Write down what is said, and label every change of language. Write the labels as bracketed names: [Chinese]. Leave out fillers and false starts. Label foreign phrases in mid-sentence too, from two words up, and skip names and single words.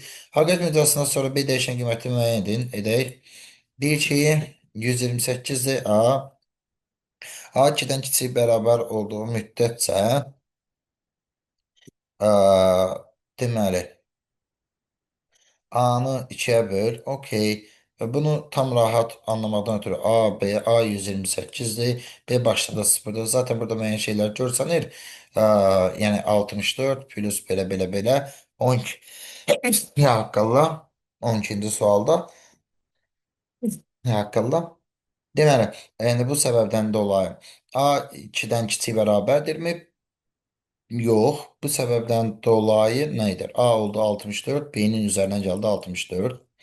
[Azerbaijani] Həqiqət müddəasindən sonra B dəyişən qiyməti müəyyən edək. Deyir ki, 128-dir A. A 2-dən kiçik bərabər olduğu müddətcə ə, deməli A'nı ikiye böl. Okey. [Turkish] Ve bunu tam rahat anlamadan ötürü A 128'di. B başta da 0'dı. [Azerbaijani] Zaten burada müəyyən şeyler görsənir. Yani 64 plus belə 12 haqqında 12-ci sualda haqqında. Deməli, yəni bu səbəbdən dolayı A 2-dən kiçik bərabərdirmi? Yox. Bu səbəbdən dolayı nə edir? A oldu 64, B'nin üzərinə gəldi 64.